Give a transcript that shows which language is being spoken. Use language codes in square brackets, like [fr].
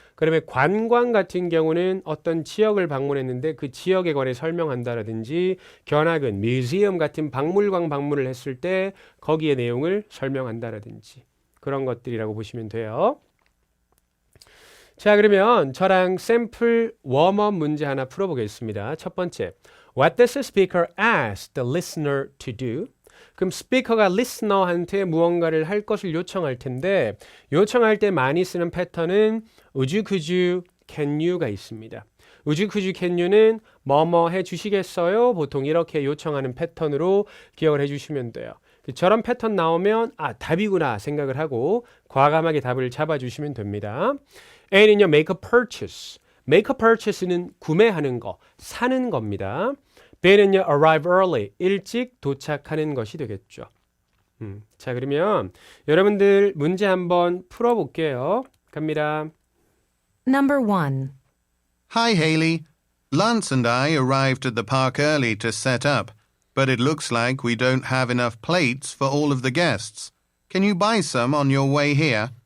[ko] 그다음에 관광 같은 경우는 어떤 지역을 방문했는데 그 지역에 관해 설명한다라든지 견학은 뮤지엄 같은 박물관 방문을 했을 때 거기에 내용을 설명한다라든지 그런 것들이라고 보시면 돼요. 자, 그러면 저랑 샘플 웜업 문제 하나 풀어보겠습니다. 첫 번째, [en] What does the speaker ask the listener to do? [ko] 그럼 스피커가 리스너한테 무언가를 할 것을 요청할 텐데 요청할 때 많이 쓰는 패턴은 [en] Would you, could you, can you [ko] 가 있습니다. [en] Would you, could you, can you [ko] 는 뭐뭐 해주시겠어요? 보통 이렇게 요청하는 패턴으로 기억을 해주시면 돼요. 저런 패턴 나오면 답이구나 생각을 하고 과감하게 답을 잡아주시면 됩니다. [en] A는요, make a purchase. make a purchase [ko] 는 구매하는 거, 사는 겁니다. [en] B는요, arrive early. [ko] 일찍 도착하는 것이 되겠죠. 자, 그러면 여러분들 문제 한번 풀어볼게요. 갑니다. [en] Number 1. Hi, Haley. Lance and I arrived at the park early to set up, but it looks like we don't have enough plates for all of the guests. Can you buy some on your way here?